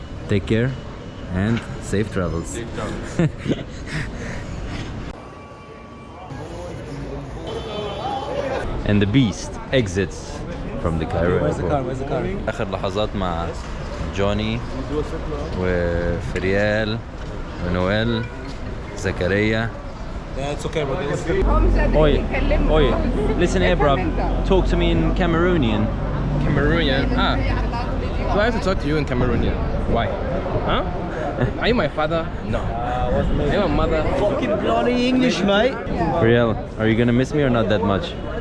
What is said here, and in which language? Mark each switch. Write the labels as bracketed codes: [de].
[en] Take care and safe travels. And the beast exits from the Cairo airport. Where's the car? [ar] آخر لحظات مع جوني وفريال ونوال زكريا. [en] Yeah, it's okay, bro. Oi, oi, listen here, bruv. Talk to me in Cameroonian. Cameroonian. Do I have to talk to you in Cameroonian? Why? Huh? Are you my father? No. Are you my mother? Fucking bloody English, mate. Friel, are you gonna miss me or not that much?